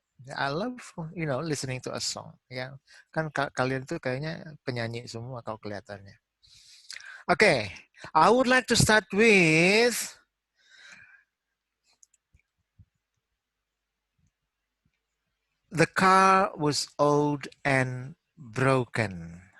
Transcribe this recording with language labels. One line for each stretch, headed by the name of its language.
English: I love, listening to a song.
Indonesian: Ya, kan kalian tuh kayaknya penyanyi semua kalau kelihatannya.
English: Okay, I would like to start with the car was old and broken.